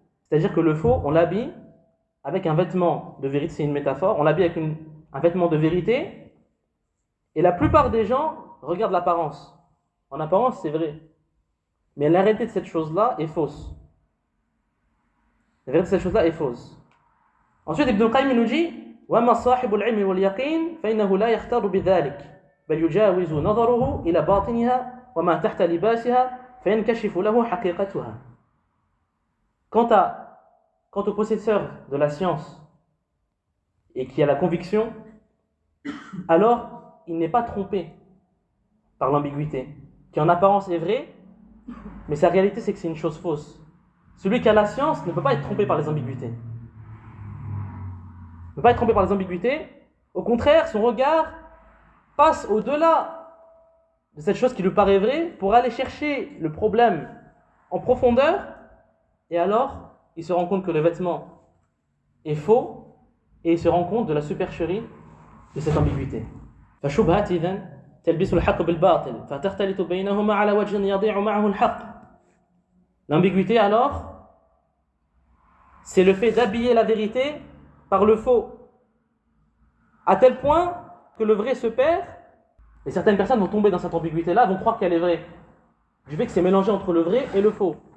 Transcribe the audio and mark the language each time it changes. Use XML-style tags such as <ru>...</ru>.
<fr>C'est-à-dire que le faux, on l'habille avec un vêtement de vérité, c'est une métaphore, on l'habille avec un vêtement de vérité, et la plupart des gens regardent l'apparence. En apparence, c'est vrai. Mais la réalité de cette chose-là est fausse. La vérité de cette chose-là est fausse. Ensuite, Ibn al-Qayyim nous dit</fr> <ar>وَمَا صَاحِبُ الْعِلْمِ وَالْيَقِينِ فَإِنَّهُ لَا يَخْتَرُ بِذَلِكَ بَلْ يُجَاوِزُ نَظَرُهُ إِلَى بَاطِنِهَا وَمَا تَحْتَ لِبَاسِهَا فَيَنْكَشِفُ لَهُ حَقِيقَتُهَا.</ar> <fr>Quant au possesseur de la science et qui a la conviction, alors il n'est pas trompé par l'ambiguïté, qui en apparence est vraie, mais sa réalité c'est que c'est une chose fausse. Celui qui a la science ne peut pas être trompé par les ambiguïtés. Ne peut pas être trompé par les ambiguïtés. Au contraire, son regard passe au-delà de cette chose qui lui paraît vraie pour aller chercher le problème en profondeur, et alors il se rend compte que le vêtement est faux et il se rend compte de la supercherie de cette ambiguïté.</fr> <ar>فشبهات إذن تلبس الحق بالباطل فتختلط بينهما على وجه يضيع معه الحق.</ar> <fr>L'ambiguïté alors, c'est le fait d'habiller la vérité par le faux, à tel point que le vrai se perd, et certaines personnes vont tomber dans cette ambiguïté-là, vont croire qu'elle est vraie, du fait que c'est mélangé entre le vrai et le faux.</fr>